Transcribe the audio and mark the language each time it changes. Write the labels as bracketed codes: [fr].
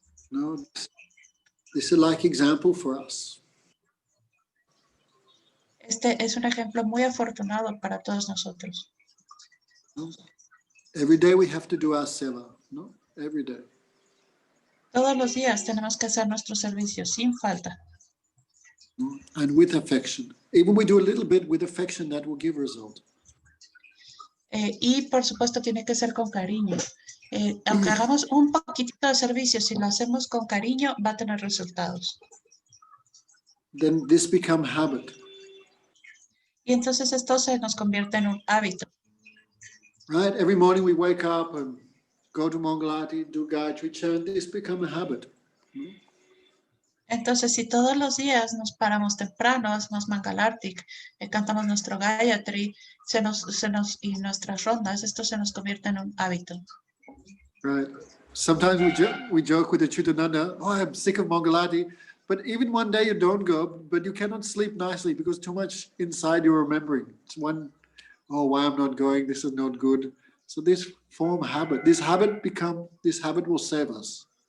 [en] No, this is a like example for us. [es] Este es un ejemplo muy afortunado para todos nosotros. No? [en] Every day we have to do our seva, no? Every day. [es] Todos los días tenemos que hacer nuestro servicio sin falta. [en] No? And with affection. Even we do a little bit with affection, that will give result. [es] Y por supuesto tiene que ser con cariño. Aunque hagamos un poquitito de servicio, si lo hacemos con cariño, va a tener resultados. [en] Then this become habit. [es] Y entonces esto se nos convierte en un hábito. [en] Right? Every morning we wake up and go to Mangalati, do Gayatri chant. This become a habit. No? [es] Entonces, si todos los días nos paramos temprano, hacemos Mangalartik, cantamos nuestro Gayatri, y nuestras rondas, esto se nos convierte en un hábito. [en] Right. Sometimes we joke with the Chutananda, oh, I'm sick of Mangalati. But even one day you don't go, but you cannot sleep nicely because too much inside you're remembering. It's one, oh, why I'm not going, this is not good. So this form habit, this habit will save us.